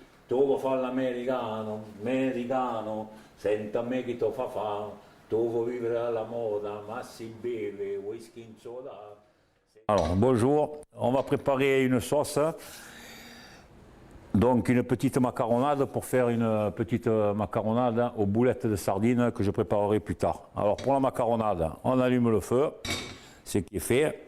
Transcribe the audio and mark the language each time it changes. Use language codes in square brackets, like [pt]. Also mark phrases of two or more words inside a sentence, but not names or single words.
[it] tu vuoi fare l'americano, americano, senta a me che ti fa, tu vuoi vivere alla moda, ma si beve, whisky in soda. [fr] Alors, bonjour, on va préparer une sauce, donc une petite macaronade pour faire une petite macaronade aux boulettes de sardines que je préparerai plus tard. Alors pour la macaronade, on allume le feu, ce qui est fait.